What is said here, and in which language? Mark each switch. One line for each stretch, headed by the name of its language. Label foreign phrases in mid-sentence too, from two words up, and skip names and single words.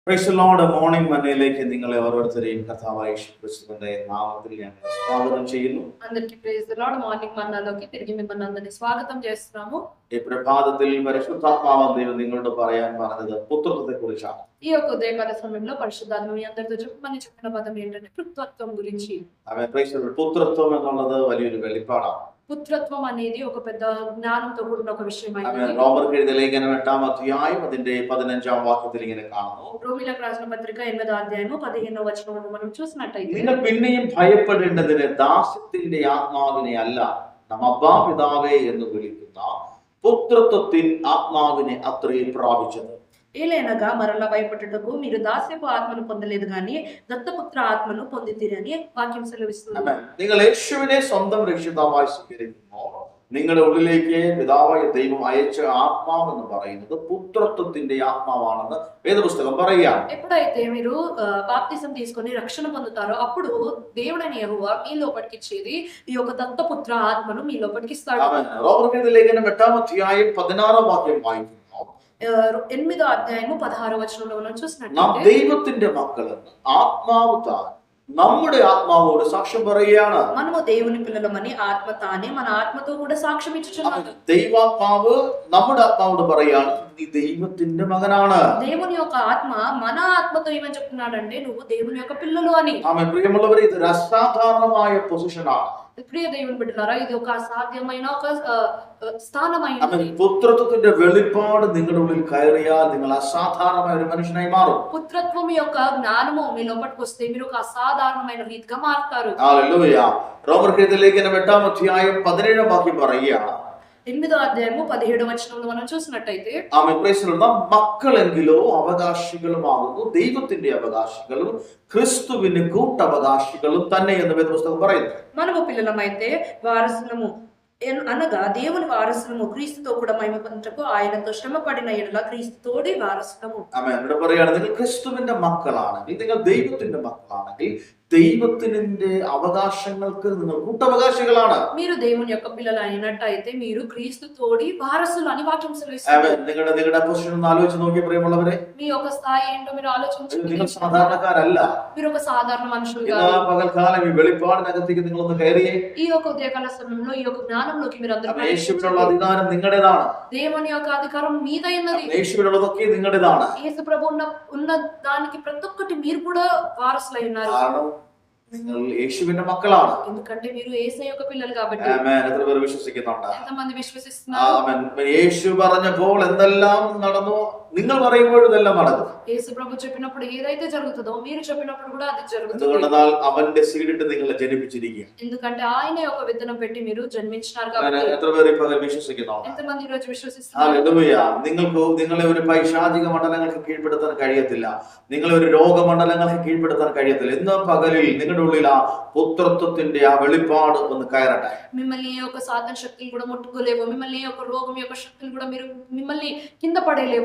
English: Praise the Lord.
Malayalam: മോർണിംഗ് മന്നയിലേക്ക് നിങ്ങളെ ഓരോരുത്തരെയും കർത്താവായ യേശുക്രിസ്തുവിന്റെ നാമത്തിൽ ഞാൻ സ്വാഗതം ചെയ്യുന്നു.
Telugu: అందరికీ
English: Praise the Lord.
Telugu: మార్నింగ్ మన్నాలోకి తిరిగి మిమ్మల్ని అందరినీ స్వాగతం చేస్తున్నాము.
Malayalam: ഈ പ്രഭാതത്തിൽ പരിശുദ്ധാത്മാവ് ദൈവം നിങ്ങളോട് പറയാൻ പറഞ്ഞത് പുത്രത്വത്തെ കുറിച്ചാണ്.
Telugu: ఈ యొక్క ఉదయకాల సమయంలో పరిశుద్ధాత్మ మీ అందరితో చెప్పిన పదం ఏంటంటే పుత్రత్వం గురించి.
Malayalam: പുത്രത്വം എന്നുള്ളത് വലിയൊരു വെളിപ്പാടാണ്.
Telugu: പുത്രത്వం అనేది ఒక పెద్ద జ్ఞానంతో కూడిన ఒక విషయం అయింది.
Malayalam: റോമർക്ക് എഴുതിയ ലേഖനം 8-ാം അധ്യായം അതിന്റെ 15-ാം വാക്യത്തിൽ ഇങ്ങനെ കാണുന്നു.
Telugu: రోమీలకు రాసిన పత్రిక 8వ అధ్యాయము 15వ వచనం మనం చూసినట్లయితే,
Malayalam: നിങ്ങൾ പിന്നെയും ഭയപ്പെടേണ്ടതിന് ദാസ്യത്തിന്റെ ആത്മാവിനെ അല്ല, നാം അബ്ബാ പിതാവേ എന്ന് വിളിക്കുന്ന പുത്രത്വത്തിൻ ആത്മാവിനെ അത്രേ പ്രാപിച്ചത്.
Telugu: ఏలైనగా మరలా భయపడుటకు మీరు దాస్యపు ఆత్మను పొందలేదు గాని దత్తపుత్ర ఆత్మను పొందితిరని వాక్యం సెలవిస్తుంది.
Malayalam: നിങ്ങൾ യേശുവിനെ സ്വന്തം രക്ഷിതാവായി സ്വീകരിക്കുമ്പോൾ നിങ്ങളുടെ ഉള്ളിലേക്ക് പിതാവായ ദൈവം അയച്ച ആത്മാവെന്ന് പറയുന്നത് പുത്രത്വത്തിന്റെ ആത്മാവാണെന്ന് വേദപുസ്തകം പറയുകയാണ്.
Telugu: ఎప్పుడైతే మీరు బాప్తిసం తీసుకొని రక్షణ పొందుతారో అప్పుడు దేవుడైన యెహోవా మీ లోపలికి ఇచ్చేది ఈ యొక్క దత్తపుత్ర ఆత్మను మీ లోపలికి ఇస్తాడు.
Malayalam: റോമർക്ക് എഴുതിയ ലേഖനം 8-ാം അധ്യായം 16-ാം വാക്യം വായിക്കുന്നു.
Telugu: 8వ అధ్యాయము 16వ వచనంలో మనం
Malayalam: നാം
Telugu: చూసినట్లయితే,
Malayalam: ദൈവത്തിന്റെ മക്കളെന്ന് ആത്മാവ് താൻ നമ്മുടെ ആത്മാവോട് സാക്ഷ്യം പറയുകയാണ്.
Telugu: మనము దేవుని పిల్లలమని ఆత్మ తానే మన ఆత్మతో కూడా సాక్ష్యం ఇచ్చుచున్నది.
Malayalam: ദൈവാത്മാവ് നമ്മുടെ ആത്മാവോട് പറയാണ്, നീ ദൈവത്തിന്റെ മകനാണ്.
Telugu: దేవుని యొక్క ఆత్మ మన ఆత్మతో ఏమని చెప్తున్నాడంటే, నువ్వు దేవుని యొక్క పిల్లలు అని.
Malayalam: ആമേൻ. പ്രിയമുള്ളവരെ, ഇത് ഒരു അസാധാരണമായ പൊസിഷനാണ്.
Telugu: ప్రియ దేవుని బిడ్డలారా, ఇది ఒక అసాధ్యమైన ఒక స్థానమైనది.
Malayalam: പുത്രത്വത്തിന്റെ വെളിപ്പാട് നിങ്ങളുടെ ഉള്ളിൽ കയറിയാൽ നിങ്ങൾ അസാധാരണമായ ഒരു മനുഷ്യനായി മാറും.
Telugu: పుత్రత్వం యొక్క జ్ఞానము మీ లోపలికి వస్తే మీరు ఒక అసాధారణమైన రీతిగా మారుతారు.
Malayalam: ഹല്ലേലൂയ. റോമർക്ക് എഴുതിയ ലേഖനം 8-ാം അധ്യായം 17-ാം വാക്യം പറയുകയാണ്.
Telugu: 8వ అధ్యాయము 17వ వచనంలో మనం చూసినట్లయితే,
English: ആമേൻ. Praise the Lord.
Malayalam: നാം മക്കളെങ്കിലോ അവകാശികളുമാകുന്നു, ദൈവത്തിന്റെ അവകാശികളും ക്രിസ്തുവിന് കൂട്ടവകാശികളും തന്നെ എന്ന് വേദപുസ്തകം പറയുന്നു.
Telugu: మనము పిల్లలమైతే వారసులము అనగా దేవుని వారసులము, క్రీస్తుతో కూడా మహిమ పొందుటకు ఆయనతో శ్రమ పడిన ఎడల క్రీస్తుతోడి వారసులము.
Malayalam: ആമേൻ. ഇവിടെ പറയുകയാണ്, നിങ്ങൾ ക്രിസ്തുവിന്റെ മക്കളാണെങ്കിൽ, നിങ്ങൾ ദൈവത്തിന്റെ മക്കളാണെങ്കിൽ ദൈവത്തിന്റെ അവകാശങ്ങൾക്ക് നിങ്ങൾ കൂട്ടവകാശികളാണ്.
Telugu: మీరు దేవుని యొక్క పిల్లలు అయినట్టయితే మీరు క్రీస్తుతోడి వారసులు అని వాక్యం సెలవిస్తుంది.
Malayalam: നിങ്ങളുടെ പൊസിഷൻ ഒന്ന് ആലോചിച്ച് നോക്കിയ പ്രിയമുള്ളവരെ,
Telugu: మీ యొక్క స్థాయి ఏంటో మీరు ఆలోచించండి.
Malayalam: നിങ്ങൾ സാധാരണക്കാരല്ല.
Telugu: మీరు ఒక సాధారణ మనుషులు
Malayalam: ഇന്ന്
Telugu: కాదు.
Malayalam: പകൽക്കാലം ഈ വെളിപ്പാടിനകത്തേക്ക് നിങ്ങളൊന്ന് കയറിയേ.
Telugu: ఈ యొక్క ఉదయకాల సమయంలో ఈ యొక్క జ్ఞానంలోకి మీరు అందరూ
Malayalam: യേശുവിനുള്ള അധികാരം നിങ്ങളുടേതാണ്.
Telugu: దేవుని యొక్క అధికారం మీదైనది.
Malayalam: യേശുവിനുള്ളതൊക്കെ നിങ്ങളുടേതാണ്.
Telugu: యేసు ప్రభు ఉన్న దానికి ప్రతి ఒక్కటి మీరు కూడా వారసులై ఉన్నారు.
Malayalam: കാരണം നിങ്ങൾ യേശുവിന്റെ മക്കളാണ്.
Telugu: ఎందుకంటే మీరు యేసయ్య యొక్క పిల్లలు కాబట్టి.
Malayalam: ആമേൻ. എത്ര പേർ വിശ്വസിക്കുന്നുണ്ട്?
Telugu: ఎంతమంది విశ్వసిస్తున్నారు?
Malayalam: ആമേൻ. യേശു പറഞ്ഞപ്പോൾ എന്തെല്ലാം നടന്നു, നിങ്ങൾ പറയുമ്പോൾ ഇതെല്ലാം നടക്കും.
Telugu: యేసు ప్రభు చెప్పినప్పుడు ఏదైతే జరుగుతుందో మీరు చెప్పినప్పుడు కూడా అది జరుగుతుంది.
Malayalam: എന്തുകൊണ്ടെന്നാൽ അവന്റെ സീഡിട്ട് നിങ്ങളെ ജനിപ്പിച്ചിരിക്കുക.
Telugu: ఎందుకంటే ఆయన యొక్క విత్తనం పెట్టి మీరు జన్మించినారు కాబట్టి.
Malayalam: എത്ര പേർ ഈ പകൽ വിശ്വസിക്കുന്നുണ്ട്?
Telugu: ఎంతమంది ఈ రోజు విశ్వసిస్తున్నారు?
Malayalam: ഹല്ലേലൂയ. നിങ്ങളെ ഒരു പൈശാചിക മണ്ഡലങ്ങൾക്ക് കീഴ്പ്പെടുത്താൻ കഴിയത്തില്ല. നിങ്ങളെ ഒരു രോഗമണ്ഡലങ്ങൾക്ക് കീഴ്പ്പെടുത്താൻ കഴിയത്തില്ല. ഇന്ന് പകലിൽ നിങ്ങളുടെ ഉള്ളിൽ ആ പുത്രത്വത്തിന്റെ ആ വെളിപ്പാട് ഒന്ന് കയറട്ടെ.
Telugu: మిమ్మల్ని ఈ యొక్క సాధన శక్తులు కూడా ముట్టుకోలేవు. మిమ్మల్ని ఈ యొక్క రోగం యొక్క శక్తులు కూడా మిమ్మల్ని కింద పడేలేవు.